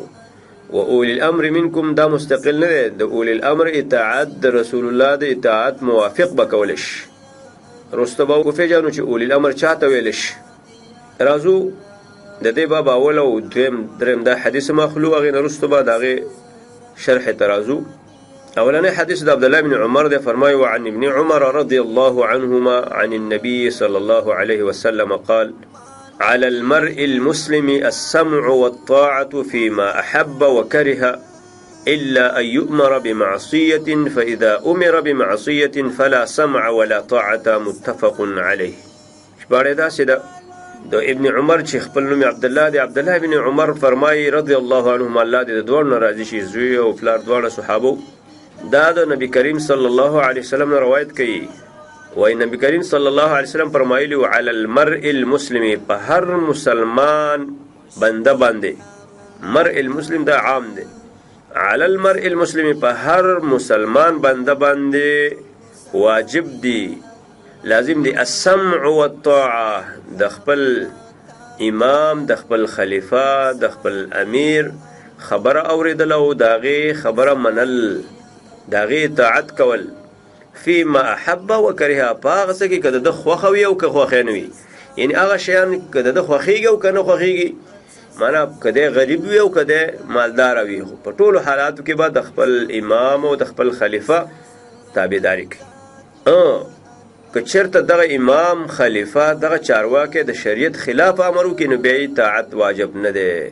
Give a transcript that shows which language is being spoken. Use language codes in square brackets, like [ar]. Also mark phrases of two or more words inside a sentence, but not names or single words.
[ar] و اولی الامر منکم [ps] دا مستقل نه دی، د [ar] اولی الامر [ps] اطاعت د رسول الله د اطاعت موافق به کولی شي. رسته به وپېژنو چې [ar] اولی الامر [ps] چاته ویلی شي. راځو د دې باب اول او دریم دا حدیث مخلو، هغې نه وروسته به د هغې شرح ته راځو. اولنی حدیث د عبدالله بن عمر دی، فرمایي [ar] وعن ابن عمر رضي الله عنهما عن النبي صلى الله عليه وسلم قال على المرء المسلم السمع والطاعة فيما أحب وكره إلا أن يؤمر بمعصية فإذا أمر بمعصية فلا سمع ولا طاعة متفق عليه. [ps] شباره دا سيدا دو ابن عمر چې خپل نوم عبدالله دی، عبدالله بن عمر فرمایي [ar] رضی الله عنهما، [ps] الله دې د دواړو نه راضي شي، زوی او پلار دواړه صحابو. دا د نبی کریم [ar] صلی الله علیه وسلم [ps] نه روایت کوي، وای نبی کریم [ar] صلی الله علیه وسلم فرمایلی وعلى المرء المسلم، [ps] په هر مسلمان بنده باندې، [ar] مرء المسلم [ps] دا عام دی، [ar] على المرء المسلم [ps] په هر مسلمان بنده باندې واجب دی، لازم دی [ar] السمع والطاعه، [ps] د خپل امام، د خپل خلیفہ، د خپل امیر خبره اوریدل او داغه خبره منل، داغه اطاعت کول. [ar] فيما احب وكره، [ps] پاغه څه کې کده د خوخوي او که خوخه نه وي، یعنی هغه شیان کده د خوخيږي او کنه خوخيږي، معنا کده غریب وي او کده مالدار وي، په ټولو حالاتو کې به د خپل امام او د خپل خلیفہ تابعداري کوي. که چېرته دغه امام خلیفہ دغه چارواکي د شریعت خلاف امر وکړي نو بیا اطاعت واجب نه دی.